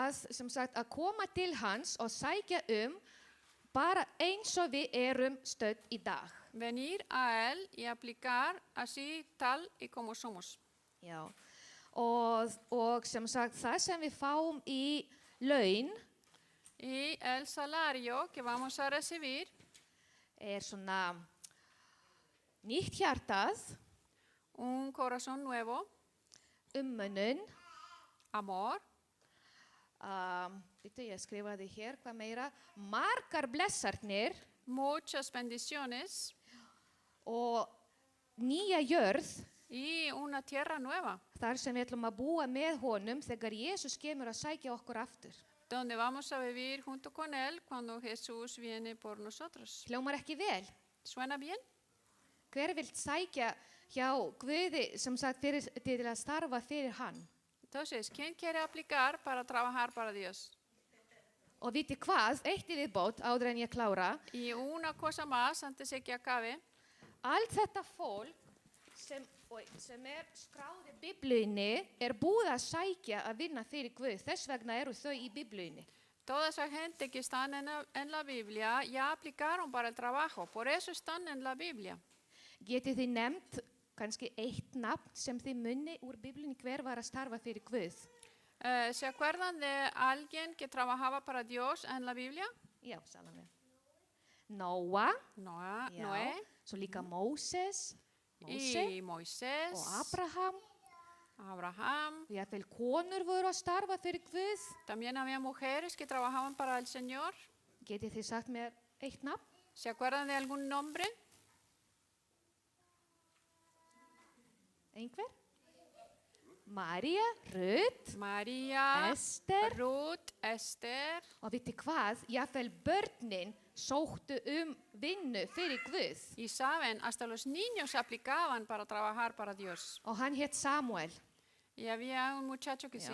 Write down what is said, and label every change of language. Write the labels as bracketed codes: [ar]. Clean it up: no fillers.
[is] Sem sagt, að koma til hans og sækja bara eins og við erum stödd í dag. [es] Venir a él y aplicar así tal y como somos. [is] Já. Og sem sagt, það sem við fáum í laun [es] Y el salario que vamos a recibir [is] svona nýtt hjartað, [es] un corazón nuevo, [is] umönnun, [es] amor, [is] ég skrifaði hér hvað meira, margar blessarnir [es] muchas bendiciones [is] og nýja jörð [es] y una tierra nueva, [is] þar sem við ætlum að búa með honum þegar Jesús kemur að sækja okkur aftur. [es] donde vamos a vivir junto con él cuando Jesús viene por nosotros. [is] Hljómar ekki vel? [es] ¿Suena bien? [is] Hver vill sækja hjá Guði sem sagt til að starfa fyrir hann? [es] Entonces, ¿quién quiere aplicar para trabajar para Dios? [is] Og viti hvað, eitt í viðbót áður en ég klára, [es] Y una cosa más antes de que acabe, [is] allt þetta fólk sem skráð í Biblíunni búið að sækja að vinna fyrir Guð, þess vegna eru þau í Biblíunni. [es] toda esa gente que están en la Biblia ya aplicaron para el trabajo, por eso están en la Biblia. [is] Getið þið nefnt kannski eitt nafn sem þið munni úr Biblíunni hver var að starfa fyrir Guð? [es] ¿Se acuerdan de alguien que trabajaba para Dios en la Biblia? [is] Já, Salome. Noa, [es] Noé [is] svo líka Móse [es] y Moisés, [is] og Abraham. [es] Abraham. [is] Og jafnvel konur voru að starfa fyrir Guð. [es] También había mujeres que trabajaban para el Señor. [is] Getið þið sagt mér eitt nafn? [es] ¿Se acuerdan de algún nombre? [is] Einhver? María, Rut, [es] María, [is] Ester. [es] Ruth, Ester. [is] Og viti hvað? Jafnvel börnin sóttu vinnu fyrir Guð. [es] Y saben, hasta los niños se aplicaban para trabajar para Dios. [is] Og hann hétt Samuel. [es] Y había un muchacho que se